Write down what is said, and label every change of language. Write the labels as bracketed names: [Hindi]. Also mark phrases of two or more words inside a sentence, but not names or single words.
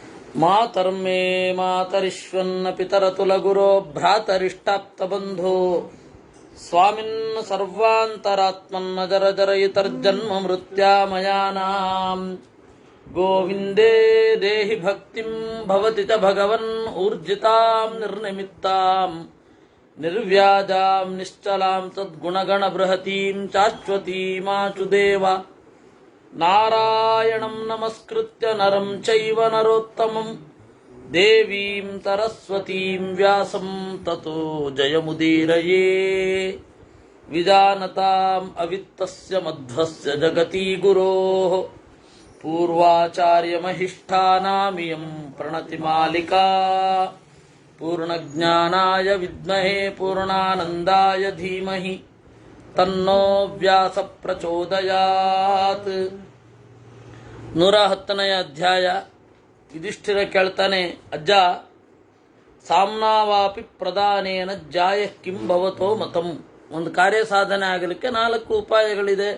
[Sanskrit] मातर्मे मातरिश्वन्न पितरतुलगुरो भ्रातरिष्टाप्तबन्धो स्वामिन् सर्वान्तरात्मन्न जर जरयितर्जन्म मृत्यामयानां गोविन्दे देहि भक्तिं भवति च भगवन् ऊर्जितां निर्निमित्तां निर्व्याजां निश्चलां सद्गुणगण बृहतीं शाश्वतीमाचुदेव नारायणं नमस्कृत्य नरं चैव नरोत्तमं देवीं सरस्वतीं व्यासं ततो जयमुदीरये विजानतां अवित्तस्य मध्वस्य जगति गुरोः पूर्वाचार्यमहिष्ठानामियं प्रणतिमालिका पूर्णज्ञानाय विद्महे पूर्णानन्दाय धीमहि तन्नो व्यास प्रचोदयात्. [Kannada] 110ನೇ ಅಧ್ಯಾಯ. ಯುಧಿಷ್ಠಿರ ಕೇಳ್ತಾನೆ, ಅಜ್ಜ, [Sanskrit] साम्नावापि प्रदानेन जाय किं भवतो मतं. [Kannada] ಒಂದು ಕಾರ್ಯ ಸಾಧನೆ ಆಗಲಿಕ್ಕೆ 4 ಉಪಾಯಗಳಿದೆ.